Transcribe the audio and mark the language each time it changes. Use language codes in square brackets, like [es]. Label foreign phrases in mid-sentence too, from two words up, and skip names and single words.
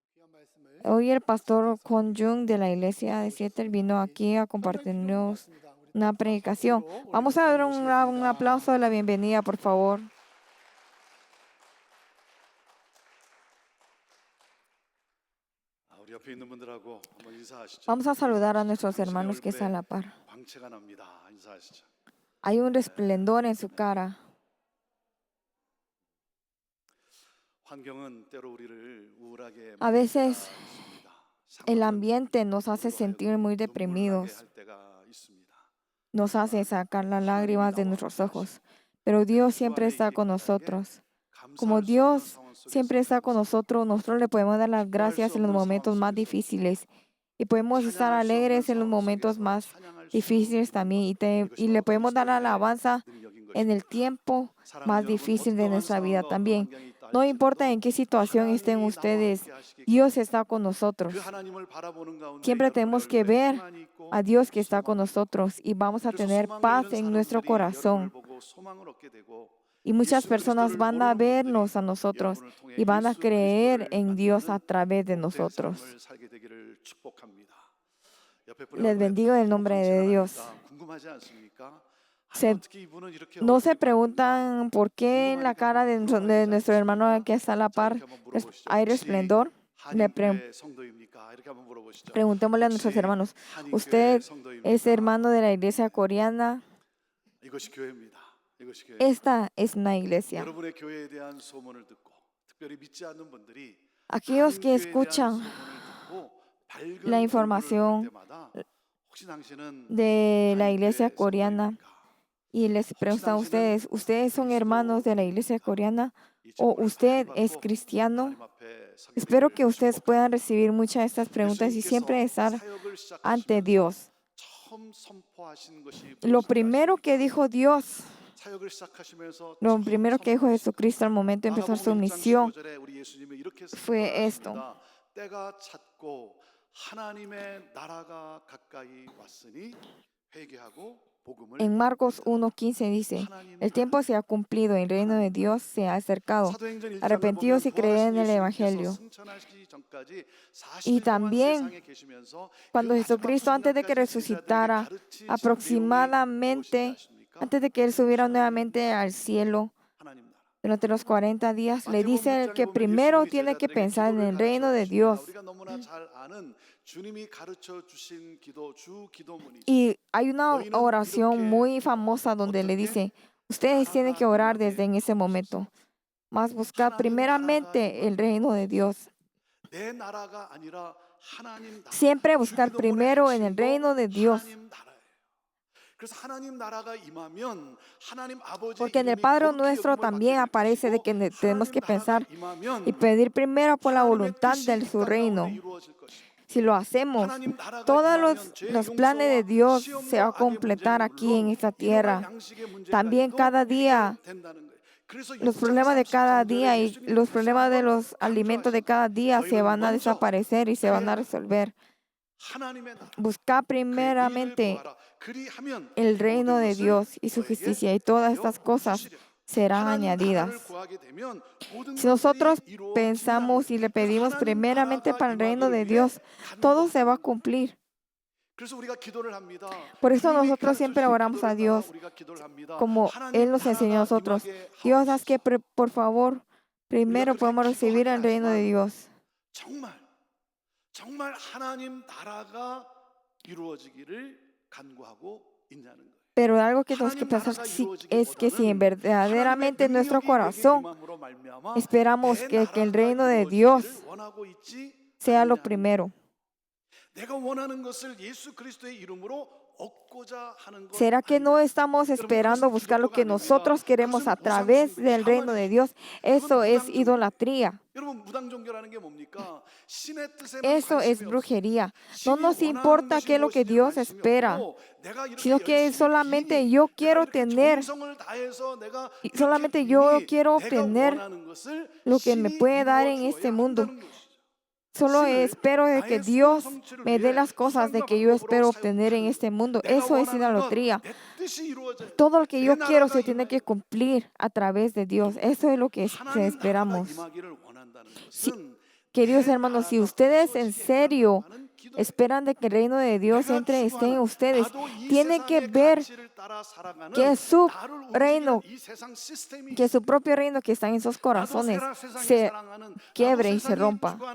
[es] Hoy el pastor Kwon Jung de la iglesia de Seattle vino aquí a compartirnos una predicación. Vamos a dar un aplauso de la bienvenida, por favor. [ko] 우리 옆에 있는 분들하고 한번 인사하시죠. [es] Vamos a saludar a nuestros [ko] 당신의 [es] hermanos que están a [ko] 얼굴에 [es] la par. [ko] 광채가 납니다. 인사하시죠. [es] Hay un resplendor en su cara. [ko] 환경은 때로 우리를 우울하게 [es] A veces [ko] 만들 때가 있습니다. [es] el [ko] 상황은 [es] ambiente nos hace [ko] 우리로 [es] sentir [ko] 하여금 [es] muy [ko] 눈물 나게 [es] deprimidos, [ko] 할 때가 있습니다. [es] nos hace sacar las lágrimas de [ko] 나와 [es] nuestros [ko] 함께 [es] ojos. Pero Dios [ko] 주 [es] siempre [ko] 안에 [es] está [ko] 있기 [es] con [ko] 까닭에 [es] nosotros. Como [ko] 감사할 수 없는 [es] Dios [ko] 상황 [es] siempre [ko] 속에서 [es] está con nosotros le podemos dar las [ko] 기뻐할 수 [es] gracias en los [ko] 없는 상황 [es] momentos más [ko] 속에서도 [es] difíciles. Y podemos estar [ko] 찬양할 수 없는 [es] alegres en los [ko] 상황 [es] momentos [ko] 속에서 [es] más [ko] 찬양할 수 [es] difíciles también. [ko] 이것이 [es] Y le [ko] 바로 [es] podemos dar [ko] 그리스도의 [es] alabanza [ko] 능력인 [es] en el [ko] 것입니다. [es] tiempo [ko] 사랑하는 [es] más [ko] 여러분, [es] difícil de [ko] 어떠한 [es] nuestra vida [ko] 상황과 어떤 [es] también. [ko] 환경에 있다 [es] No importa en [ko] 할지라도 [es] qué situación estén [ko] 하나님이 나와 [es] ustedes, [ko] 함께 하시기 [es] Dios [ko] 때문에 [es] está con [ko] 그 [es] nosotros. [ko] 하나님을 바라보는 가운데 [es] Siempre [ko] 여러분의 [es] tenemos que [ko] 얼굴에 [es] ver [ko] 평안이 있고 [es] a Dios que está con [ko] 소망이 있고 [es] nosotros y vamos a [ko] 그래서 [es] tener [ko] 소망을 [es] paz [ko] 잃은 [es] en nuestro [ko] 사람들이 여러분을 [es] corazón. [ko] 보고 소망을 얻게 되고 [es] Y muchas [ko] 예수 [es] personas [ko] 그리스도를 [es] van a [ko] 모르는 분들이 [es] vernos a nosotros [ko] 여러분을 통해 [es] y van a [ko] 예수 [es] creer [ko] 그리스도를 [es] en Dios a [ko] 만나는 [es] través de [ko] 복된 [es] nosotros. [ko] 삶을 살게 되기를 축복합니다. 옆에 분의 [es] Les [ko] 얼굴에 [es] bendigo en el [ko] 뭐 [es] nombre [ko] 광채가 [es] de Dios. [ko] 나니까 궁금하지 않습니까? 아니 [es] Se- [ko] 어떻게 이분은 이렇게 [es] no se [ko] 얼굴이 밝은가? [es] preguntan por qué en la [ko] 궁금하니까 [es] cara [ko] 한번 [es] de [ko] 물어봐야 되지 [es] nuestro hermano [ko] 않겠습니까? [es] que está a la [ko] 자 [es] par [ko] 이렇게 한번 물어보시죠. [es] hay [ko] 혹시 [es] resplendor. [ko] 한인교회 성도입니까? 이렇게 한번 물어보시죠. [es] Preguntémosle a nuestros [ko] 혹시 [es] hermanos, [ko] 한인교회 [es] ¿usted es [ko] 성도입니까? [es] hermano de la iglesia coreana? [ko] 이것이 교회입니다. 이것이 교회입니다. [es] Esta es una iglesia. [ko] 여러분의 교회에 대한 소문을 듣고 특별히 믿지 않는 분들이 [es] Aquellos que [ko] 한인교회에 대한 [es] escuchan [ko] 소문을 듣고 밝은 [es] la [ko] 얼굴을 볼 [es] información [ko] 때마다 혹시 당신은 [es] de la iglesia [ko] 한인교회 [es] coreana [ko] 성도입니까? [es] y les preguntan a ustedes, ¿ustedes son hermanos de la iglesia coreana o usted es cristiano? Espero que ustedes puedan recibir muchas de estas preguntas y siempre estar ante Dios. Lo primero que dijo Dios, lo primero que dijo Jesucristo al momento de empezar su misión fue esto. [ko] 때가 찼고 하나님의 나라가 가까이 왔으니 회개하고 복음을 [es] En Marcos 1:15 dice, el tiempo se ha cumplido, el reino de Dios se ha acercado. [ko] 사도행전 1장을 [es] Arrepentidos y [ko] 보면 [es] creed en [ko] 부활하신 [es] el [ko] 예수님께서 [es] Evangelio. [ko] 승천하시기 전까지 [es] Y [ko] 40일 동안 [es] también [ko] 세상에 계시면서 [es] cuando [ko] 그 마지막 [es] Jesucristo, antes de que [ko] 순간까지 제자들에게 [es] resucitara, [ko] 가르치신 내용이 무엇인지 [es] aproximadamente, [ko] 아십니까? [es] antes de que Él subiera nuevamente al cielo, [ko] 하나님 나라. [es] durante los 40 días, le [ko] 마태복음 [es] dice [ko] 6장에 [es] que [ko] 보면 [es] primero [ko] 예수님이 [es] tiene que [ko] 제자들에게 [es] pensar en [ko] 기도를 [es] el reino [ko] 가르쳐 [es] de [ko] 주십니다. [es] Dios. [ko] 우리가 너무나 잘 아는 주님이 가르쳐 주신 기도 주 기도문이죠. [es] Y hay una [ko] 너희는 [es] oración [ko] 이렇게 [es] muy famosa donde le [ko] 어떻게 [es] dice, ustedes tienen que [ko] 나라가 [es] orar [ko] 임하게 [es] desde en ese momento, más buscar [ko] 하나님 나라가 [es] primeramente el reino de Dios. [ko] 내 나라가 아니라 하나님 나라. [es] Siempre buscar [ko] 주기도문의 [es] primero en el [ko] 핵심도 [es] reino de Dios. [ko] 하나님 나라예요. 그래서 하나님 나라가 임하면 하나님 아버지 [es] Porque en el [ko] 이름이 [es] Padre [ko] 거룩히 [es] Nuestro [ko] 여김을 받게 [es] también [ko] 될 [es] aparece de [ko] 것이고 [es] que tenemos [ko] 하나님 [es] que [ko] 나라가 [es] pensar y [ko] 임하면 [es] pedir primero por la [ko] 하나님의 [es] voluntad [ko] 뜻이 [es] de [ko] 이 [es] su [ko] 땅 가운데 [es] reino. [ko] 이루어질 것이고 [es] Si lo hacemos, [ko] 하나님 나라가 [es] todos [ko] 임하면 죄의 [es] los planes de [ko] 용서와 [es] Dios se va a [ko] 시험과 악의 [es] completar [ko] 문제는 [es] aquí en [ko] 물론 [es] esta [ko] 일용할 [es] tierra. [ko] 양식의 [es] También [ko] 문제까지도 [es] cada día, [ko] 해결된다는 거예요. 그래서 [es] los [ko] 6장 [es] problemas de cada [ko] 33절에 [es] día y [ko] 예수님이 [es] los [ko] 다시 [es] problemas de [ko] 한번 [es] los alimentos de [ko] 강조하십니다. [es] cada día se [ko] 너희는 [es] van a [ko] 먼저 [es] desaparecer y se van a [ko] 그의 나라, [es] resolver. [ko] 하나님의 나라, [es] Buscar [ko] 그의 의를 [es] primeramente [ko] 구하라. 그리하면 [es] el reino [ko] 모든 [es] de [ko] 것을 [es] Dios y su [ko] 너에게 [es] justicia y todas [ko] 더하여 [es] estas cosas [ko] 주시리라. [es] serán [ko] 하나님 나라를 [es] añadidas. [ko] 구하게 되면 모든 [es] Si [ko] 것들이 [es] nosotros [ko] 이루어진다는 [es] pensamos [ko] 거예요. [es] y le [ko] 그래서 [es] pedimos [ko] 하나님 [es] primeramente [ko] 나라가 [es] para el reino de [ko] 임하기를 위해 [es] Dios, todo se va a [ko] 간구하는 거예요. [es] cumplir. [ko] 그래서 우리가 기도를 합니다. [es] Por eso [ko] 주님이 [es] nosotros [ko] 가르쳐 [es] siempre [ko] 주신 [es] oramos a [ko] 기도를 따라 [es] Dios [ko] 우리가 기도를 합니다. [es] como Él [ko] 하나님 [es] nos enseñó a [ko] 나라가 [es] nosotros. [ko] 임하게 [es] Dios, haz que [ko] 하옵소서. [es] por favor, primero [ko] 우리가 그렇게 [es] podamos recibir el [ko] 기도하긴 [es] reino de [ko] 하지만 [es] Dios. [ko] 정말 하나님 나라가 이루어지기를 간구하고 있냐는 거예요. [es] Pero algo que tenemos que [ko] 하나님 [es] pensar [ko] 나라가 [es] es que si [ko] 이루어지기보다는 [es] verdaderamente [ko] 하나님의 [es] en nuestro [ko] 능력이 내게 [es] corazón [ko] 임함으로 말미암아 [es] esperamos [ko] 내 [es] que el [ko] 나라가 [es] reino de Dios [ko] 이루어지기를 원하고 있지 [es] sea lo [ko] 않느냐는 [es] primero. [ko] 내가 원하는 것을 예수 그리스도의 이름으로 얻고자 하는 것 [es] ¿Será que no [ko] 아닌가요? [es] estamos esperando [ko] 그것은 [es] buscar lo [ko] 기독교가 [es] que [ko] 아닙니다. [es] nosotros queremos a [ko] 그것은 [es] través [ko] 우상 [es] del reino de Dios? Eso es idolatría. [ko] 여러분 무당 종교라는 게 뭡니까? 신의 뜻에만 [es] Eso es [ko] 관심이 없어요. [es] brujería. No [ko] 신이 [es] nos [ko] 원하는 [es] importa [ko] 것이 [es] qué es lo que [ko] 무엇인지 [es] Dios [ko] 관심이 [es] espera, [ko] 없고 내가 이렇게 [es] sino que [ko] 열심히 [es] solamente [ko] 비니, [es] yo [ko] 내가 [es] quiero [ko] 이렇게 [es] tener, [ko] 정성을 다해서 내가 [es] y [ko] 이렇게 [es] solamente yo [ko] 비니, [es] quiero [ko] 내가 [es] obtener [ko] 원하는 것을 [es] lo que me [ko] 신이 [es] puede dar [ko] 이루어 [es] en este [ko] 주어야 [es] mundo. [ko] 한다는 것이죠. [es] Solo [ko] 신을 [es] espero de que [ko] 나의 소원 [es] Dios [ko] 성취를 [es] me dé [ko] 위해 [es] las cosas de [ko] 수단과 [es] que yo [ko] 방법으로 [es] espero obtener en [ko] 사용하는 [es] este mundo. [ko] 내가 [es] Eso es [ko] 원하는 것, [es] idolatría. [ko] 내 뜻이 이루어져야 돼. [es] Todo lo que [ko] 내 [es] yo quiero [ko] 나라가 [es] se tiene que [ko] 임하여 [es] cumplir a través de Dios. Eso es lo que [ko] 하나님 나라가 [es] esperamos. [ko] 임하기를 원한다는 [es] Si, [ko] 것은 [es] Queridos hermanos, si ustedes en serio esperan de que el reino de Dios esté en ustedes, tienen que ver que su reino, que su propio reino que está en sus corazones se quiebre y se rompa.